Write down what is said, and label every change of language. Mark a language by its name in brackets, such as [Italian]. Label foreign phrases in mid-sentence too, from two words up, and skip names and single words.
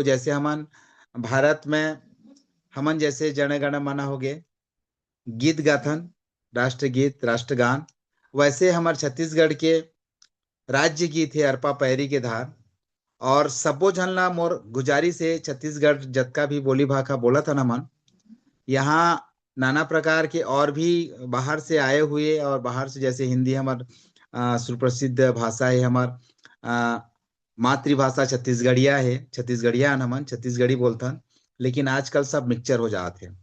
[Chhattisgarhi] जैसे हमन भारत में हमन जैसे जन गण मन हो गए गीत गाथन, राष्ट्रगीत, राष्ट्रगान, वैसे हमारे छत्तीसगढ़ के राज्य गीत है अरपा पैरी के धार, और सबो झन ला मोर गुजारिश से छत्तीसगढ़ जतका भी बोली भाखा बोला था ना मन, यहाँ नाना प्रकार के और भी बाहर से आए हुए, और बाहर से जैसे हिंदी हमार सुप्रसिद्ध भाषा है, हमार मातृभाषा छत्तीसगढ़िया है, छत्तीसगढ़िया हमन छत्तीसगढ़ी बोलथन, लेकिन आजकल सब मिक्सचर हो जाते हैं।